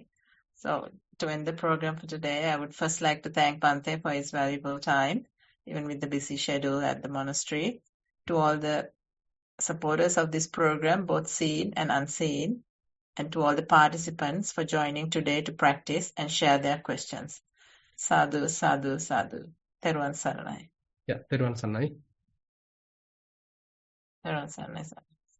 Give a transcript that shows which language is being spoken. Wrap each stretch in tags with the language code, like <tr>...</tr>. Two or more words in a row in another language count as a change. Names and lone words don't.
<en>So to end the program for today, I would first like to thank Bhante for his valuable time, even with the busy schedule at the monastery. To all the supporters of this program, both seen and unseen, and to all the participants for joining today to practice and share their questions.</en> <pi>Sadhu, sadhu, sadhu.</pi> <si>Thero Saranai. Yeah, Thero Saranai. Thero Saranai.</si>